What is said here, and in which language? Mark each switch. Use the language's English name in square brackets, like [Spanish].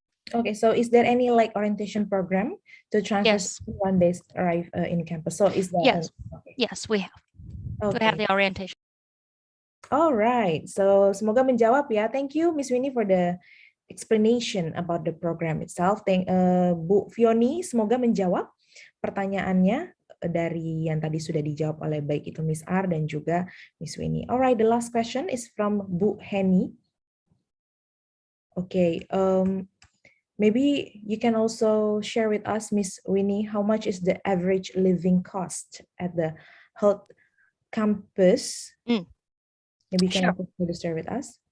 [English] Okay, so is there any like orientation program to transfer Yes. when they arrive in campus? So is that Yes. okay. Yes, we have. Okay. We have the orientation. Alright, so [Indonesian] semoga menjawab ya. [English] Thank you, Miss Winnie, for the explanation about the program itself. [Indonesian] Bu Fioni, semoga menjawab pertanyaannya dari yang tadi sudah dijawab oleh baik itu Miss R dan juga Miss Winnie. [English] Alright, the last question is from Bu Henny. Okay, maybe you can also share with us, Miss Winnie, how much is the average living cost at the Holt campus? Maybe you can also share with us.